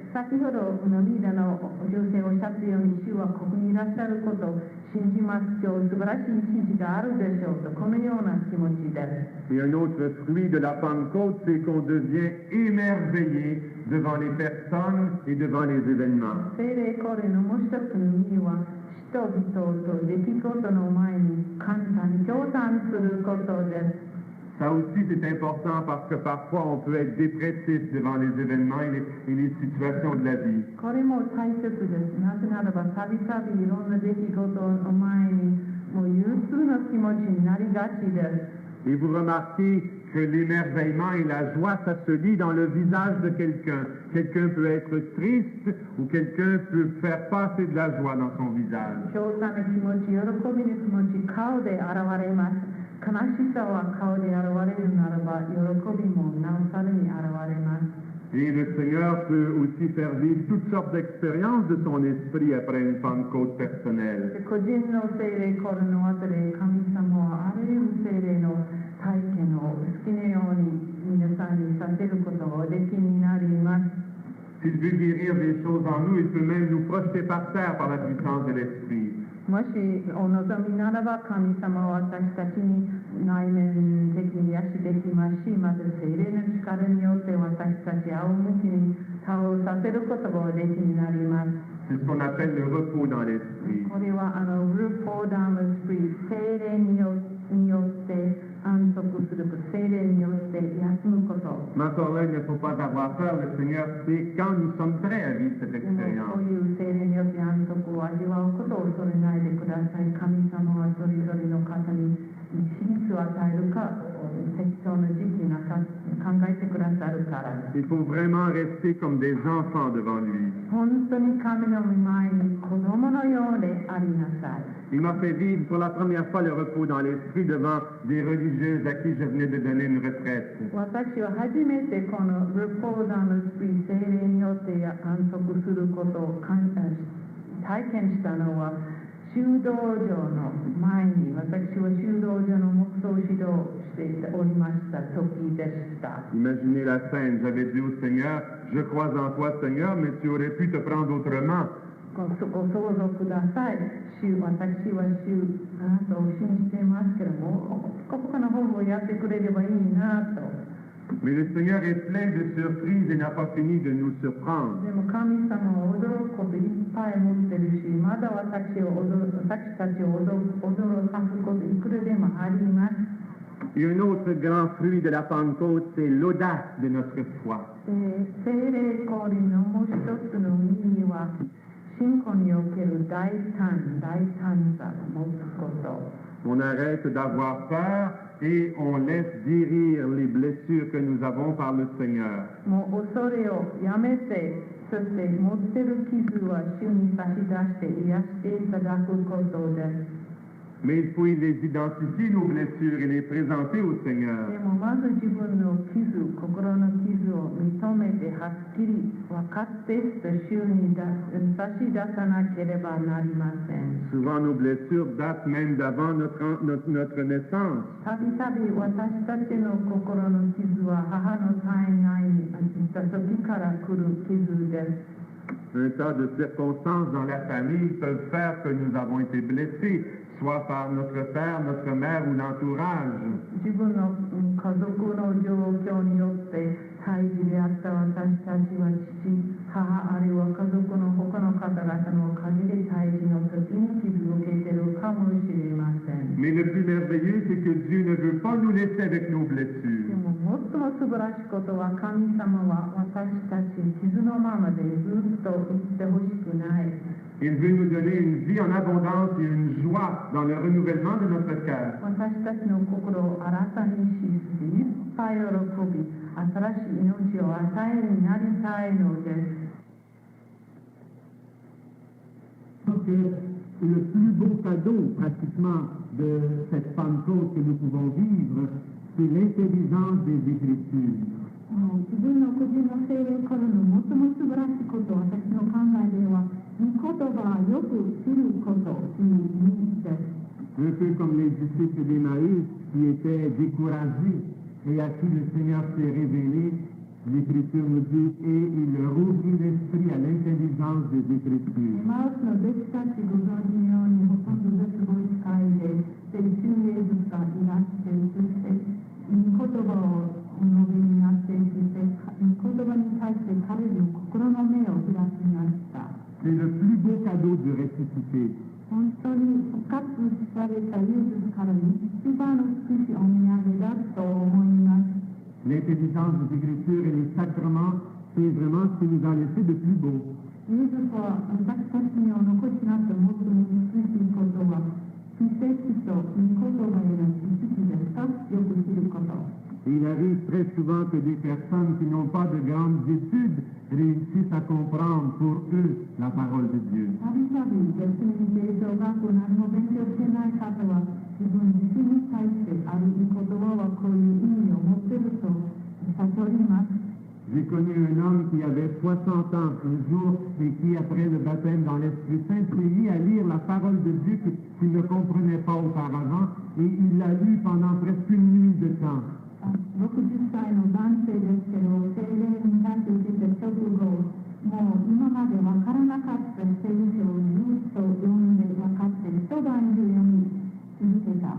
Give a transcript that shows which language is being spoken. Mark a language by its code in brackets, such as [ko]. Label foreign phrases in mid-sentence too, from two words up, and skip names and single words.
[ja] 先ほどのリーダーの女性おっしゃったように、主はここにいらっしゃることを信じます。今日素晴らしい一日があるでしょうと、このような気持ちです。 [fr] Et un autre fruit de la Pentecôte, c'est qu'on devient émerveillé devant les personnes et devant les événements. [ja] 聖霊降臨のもう一つの意味は、人々と出来事の前に簡単に共感することです。 [fr] Ça aussi, c'est important parce que parfois on peut être dépressif devant les événements et les situations de la vie. [ja] これも大切です。なぜならば、たびたびいろんな出来事の前に、もう憂鬱な気持ちになりがちです。 [fr] Et vous remarquez que l'émerveillement et la joie, ça se lit dans le visage de quelqu'un. Quelqu'un peut être triste ou quelqu'un peut faire passer de la joie dans son visage. [ja] 強烈な気持ち、喜びの気持ち、顔で現れます。悲しさは顔で現れるならば、喜びもなおさらに現れます。 [fr] Et le Seigneur peut aussi faire vivre toutes sortes d'expériences de son esprit après une Pentecôte personnelle. [ja] 個人の聖霊降臨の後で神様はあらゆる聖霊の体験を好きなように皆さんにさせることがおできになります。 [fr] S'il veut guérir des choses en nous, il peut même nous projeter par terre par la puissance de l'Esprit. [ja] もしお望みならば神様は私たちに内面的に癒しできますし、また聖霊の力によって私たち仰向きに倒させることがおできになります。 [fr] C'est ce qu'on appelle le repos dans l'Esprit. [ja] これは [fr] repos dans l'Esprit [ja] 聖霊によって安息すること、聖霊によって休むこと。 [fr] Mais encore là, il ne faut pas avoir peur. Le Seigneur sait quand nous sommes prêts à vivre cette [ja] でもこ [fr] expérience. [ja] ういう聖霊によって安息を味わうことを恐れないでください。神様はそれぞれの方に真実を与えるか、適当な時期なさ考えてくださるから。 [fr] Il faut vraiment rester comme des enfants devant lui. [ja] 本当に神の御前に子供のようでありなさい。 [fr] Il m'a fait vivre pour la première fois le repos dans l'Esprit devant des religieuses à qui je venais de donner une retraite. [ja] 私は初めてこの [fr] repos dans l'Esprit [ja] 聖霊によって安息することを体験したのは修道場の前に私は修道場の黙想指導をしておりました時でした。 [fr] Imaginez la scène. J'avais dit au Seigneur, je crois en toi, Seigneur, mais tu aurais pu te prendre autrement. [ja] ご想像ください。私はあなたを信じていますけども、他の方法をやってくれればいいなと。 [fr] Mais le Seigneur est plein de surprises et n'a pas fini de nous surprendre. [ja] でも神様は驚くこといっぱい持ってるし、まだ私たちを驚かすこといくらでもあります。 [fr] Et un autre grand fruit de la Pentecôte, c'est l'audace de notre foi. [ja] 聖霊降臨のもう一つの意味は、信仰における大胆さを持つこと。 [fr] On arrête d'avoir peur et on laisse guérir les blessures que nous avons par le Seigneur. [ja] もう恐れをやめて、そして持ってる傷は主に差し出して癒していただくことです。 [fr] Mais il faut les identifier, nos blessures, et les présenter au Seigneur. [ja] でもまず自分の傷、心の傷を認めてはっきり分かって主に差し出さなければなりません。 [fr] Souvent, nos blessures datent même d'avant notre naissance. [ja] たびたび私たちの心の傷は母の体内にいた時から来る傷です。 [fr] Un tas de circonstances dans la famille peuvent faire que nous avons été blessés soit par notre père, notre mère ou l'entourage. [ja] 自分の家族の状況によって胎児であった私たちは父、母あるいは家族の他の方々のおかげで胎児の時に傷を受けているかもしれません。 [fr] Mais le plus merveilleux, c'est que Dieu ne veut pas nous laisser avec nos [ja] で [fr] blessures. [ja] も最も素晴らしいことは神様は私たち傷のままでずっと生きてほしくない。 [fr] Il veut nous donner une vie en abondance et une joie dans le renouvellement de notre cœur. [ja] 私たちの心を新たにし、いっぱい喜び、新しい命を与えになりたいのです。 [fr] Que le plus beau cadeau pratiquement de cette Pentecôte que nous pouvons vivre, c'est l'intelligence des Écritures. [ja] 自分の個人の聖霊からの最も素晴らしいこと、私の考えでは、御言葉をよく知ることという意味です。 [fr] Un peu comme les disciples d'Emmaüs qui étaient découragés et à qui le Seigneur s'est révélé, l'Écriture nous dit, et il leur ouvrit l'esprit à l'intelligence des Écritures. [ja] マウスの弟子たちご存知のように、ほとんど絶望し会で、聖神霊術がいらして、そして御言葉をお述べになっていて、御言葉に対して彼の心の目を開きました。 [fr] C'est le plus beau cadeau de ressuscité. [ja] 本当に復活されたイエスからの一番美しいお土産だと思います。 [fr] L'intelligence des Écritures et les sacrements, c'est vraiment ce qui nous a laissé de plus beau. [ja] イエスは私たちにお残しになった最も美しいことは、奇跡と御言葉への知識ですか、よく知ること。 [fr] Il arrive très souvent que des personnes qui n'ont pas de grandes études réussissent à comprendre pour eux la parole de Dieu. [ja] たびたび別に聖書学校何も勉強してない方は、自分自身に対してある御言葉はこういう意味を持っていると悟ります。 [fr] J'ai connu un homme qui avait 60 ans un jour et qui, après le baptême dans l'Esprit Saint, s'est mis à lire la parole de Dieu qu'il ne comprenait pas auparavant et il l'a lu pendant presque une nuit de temps. [ja] 60 歳の男性ですけど、聖霊に対して受けて直後、もう今まで分からなかった聖書をずっと読んで分かって一晩中読み続けた。